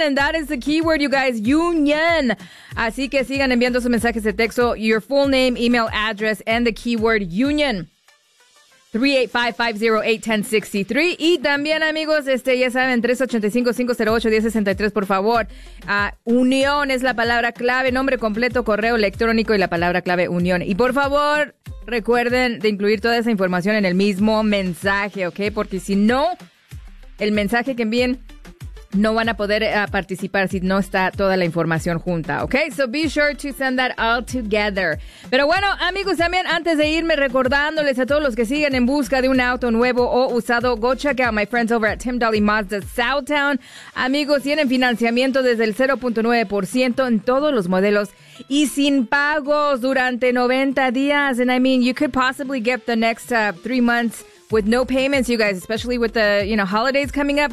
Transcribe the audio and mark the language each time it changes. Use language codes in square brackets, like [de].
[en] And that is the keyword, you guys, Union. [es] Así que sigan enviando sus mensajes de texto, [en] your full name, email address, and the keyword. [es] Word Union 385-508-1063. Y también, amigos, ya saben, 385-508-1063, por favor. Unión es la palabra clave, nombre completo, correo electrónico y la palabra clave Unión. Y por favor, recuerden de incluir toda esa información en el mismo mensaje, ¿ok? Porque si no, el mensaje que envíen no van a poder participar si no está toda la información junta, ¿ok? [en] So be sure to send that all together. [es] Pero bueno, amigos, también antes de irme, recordándoles a todos los que siguen en busca de un auto nuevo o usado, [en] go check out my friends over at Tim Dolly Mazda Southtown. [es] Amigos, tienen financiamiento desde el 0.9% en todos los modelos y sin pagos durante 90 días. [en] And I mean, you could possibly get the next 3 months with no payments, you guys, especially with the, you know, holidays coming up.